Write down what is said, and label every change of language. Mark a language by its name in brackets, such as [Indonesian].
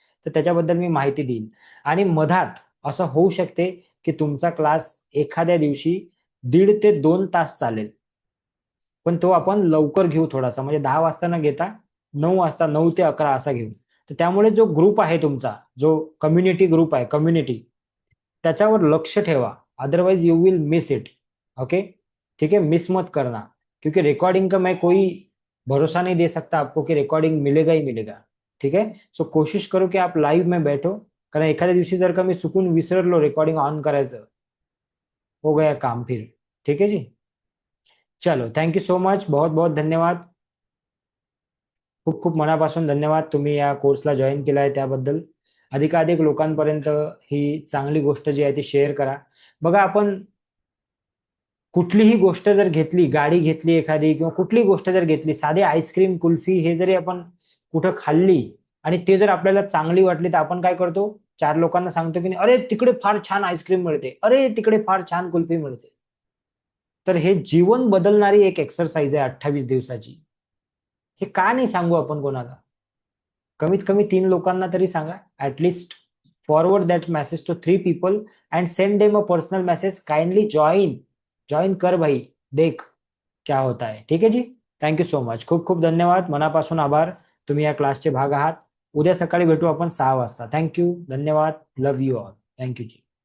[Marathi] तर त्याच्याबद्दल मी माहिती देईन. आणि मधात असं होऊ शकते की तुमचा क्लास एखाद्या दिवशी 1.5 ते 2 तास चालेल. पण तो आपण लवकर घेऊ थोडासा, म्हणजे 10 वाजता न घेता 9 वाजता, 9 ते 11 असा घेऊ. तर त्यामुळे जो ग्रुप आहे तुमचा, जो कम्युनिटी ग्रुप आहे, कम्युनिटी, त्याच्यावर लक्ष ठेवा. [English] Otherwise you will miss it. Okay. [Hindi] ठीक है, मिस मत करना. क्योंकि रिकॉर्डिंग का मैं कोई भरोसा नहीं दे सकता आपको कि रिकॉर्डिंग मिलेगा ही मिलेगा. ठीक है. सो कोशिश करो की आप लाईव्ह में बैठो. [Marathi] कारण एखाद्या दिवशी जर का मी चुकून विसरलो रेकॉर्डिंग ऑन करायचं, [Hindi] हो गया काम फिर. ठीक है जी. चलो, [English] thank you so much, [Hindi] बहुत बहुत धन्यवाद. [Marathi] खूप खूप मनापासून धन्यवाद, तुम्ही या कोर्सला जॉईन केलाय त्याबद्दल. अधिकाधिक लोकांपर्यंत ही चांगली गोष्ट जी आहे ती शेअर करा. बघा, आपण कुठलीही गोष्ट जर घेतली, गाडी घेतली एखादी किंवा कुठलीही गोष्ट जर घेतली, साधे आईस्क्रीम, कुल्फी हे जरी आपण कुठं खाल्ली आणि ते जर आपल्याला चांगली वाटली, तर आपण काय करतो, 4 लोकांना सांगतो की अरे तिकडे फार छान आईस्क्रीम मिळते, अरे तिकडे फार छान कुल्फी मिळते. तर हे जीवन बदलणारी एक एक्सरसाइज आहे 28 दिवसाची. हे का नाही सांगू आपण कोणाला. कमीत कमी 3 लोकांना तरी सांगा. [English] at least forward that message to 3 people and send them a personal message, [Marathi] kindly join. [Hindi] Join कर भाई, देख क्या होता है. ठीक है जी. [English] thank you so much, [Marathi] खूप खूप धन्यवाद, मनापासून आभार. तुम्ही या क्लासचे भाग आहात. उद्या सकाळी भेटू आपण 6 वाजता. थँक्यू, धन्यवाद, [English] Love you all. [Marathi] Thank you G.